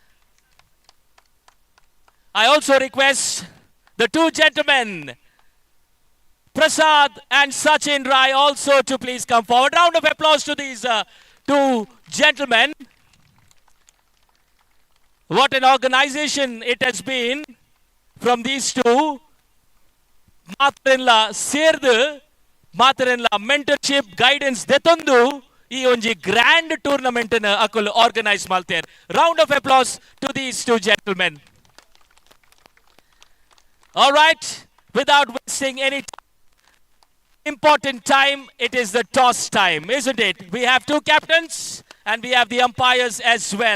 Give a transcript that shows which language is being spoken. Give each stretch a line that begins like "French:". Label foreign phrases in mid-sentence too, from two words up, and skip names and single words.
English: I also request the two gentlemen, Prasad and Sachin Rai, also to please come forward. Round of applause to these two gentlemen. What an organization it has been from these two.
Tulu: Matrilla Serdhu ಮಾತರೆಲ್ಲ
English: mentorship guidance
Tulu: ದೆತೊಂದು ಈ ಒಂಜಿ
English: grand tournament
Tulu: ನ ಅಕುಲು ಆರ್ಗನೈಸ್ ಮಾಡ್ತೇರ್.
English: round of applause to these two gentlemen. All right, without wasting any important time, it is the toss time, isn't it? We have two captains and we have the umpires as well.